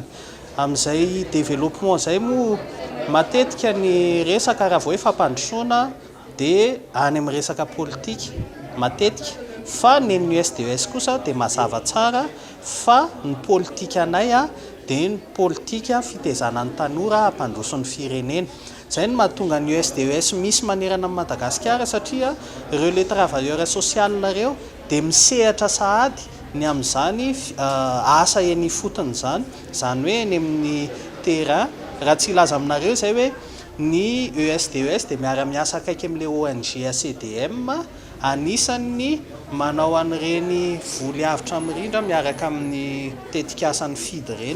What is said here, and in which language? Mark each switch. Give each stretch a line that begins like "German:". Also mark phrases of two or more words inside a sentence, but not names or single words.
Malagasy: Amin'izay développement izay moa matetika ny resaka raha vao hoe fampandrosoana dia any amin'ny resaka politika matetika fa ny SDES kosa dia mazava tsara fa ny politika anay dia ny politika fitezana ny tanora hampandroso ny firenena. Zay ny mahatonga ny SDES misy manerana amin'ny Madagasikara satria ireo
French: les travailleurs sociaux
Malagasy: reo dia misehatra sahady ny amin'izany asa eny fotony zany hoe ny amin'ny terrain. Raha tsy ilaza aminareo zay hoe ny ESDES dia miara-miasa akaiky amin'ilay ONG CDM anisan'ny manao an'ireny voly avitra mirindra miaraka amin'ny tetikasan'ny FID ireny.